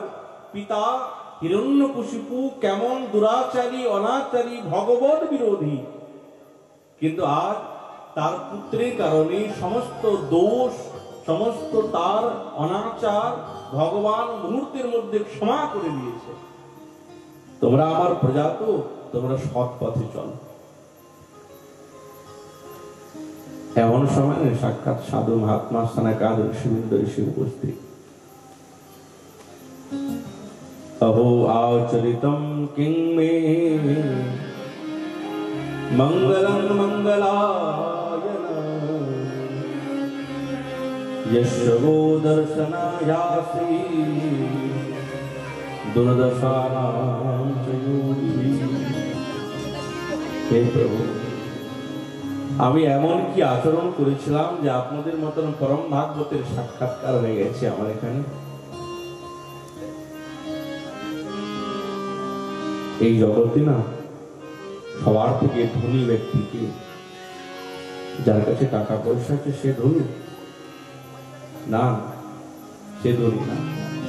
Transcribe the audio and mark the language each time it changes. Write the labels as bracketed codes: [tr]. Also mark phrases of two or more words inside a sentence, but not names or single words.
[bn] পিতা হিরণ্যকশিপু কেমন দুরাচারী, অনাচারী, ভগবত বিরোধী, কিন্তু আজ তার পুত্রের কারণে সমস্ত দোষ, সমস্ত তার অনাচার ভগবান মুহূর্তের মধ্যে ক্ষমা করে দিয়েছে। তোমরা আমার প্রজা তো, তোমরা সৎ পথে চলো। এমন সময় সাক্ষাৎ সাধু মহাত্মা সনাকাদ ঋষিবৃন্দ এসে উপস্থিত। [sa] अहो आचरितं किं मे मंगलं मंगलायन यस्य वो दर्शनायासि दुर्दशानां च योगी। हे प्रभु, [bn] আমি এমন কি আচরণ করেছিলাম যে আপনাদের মতন পরম ভাগবতের সাক্ষাৎকার হয়ে গেছে আমার এখানে? এই জগতে না সবার থেকে ধনী ব্যক্তিকে, যার কাছে টাকা পয়সা আছে সে ধনী না, সে ধনী না।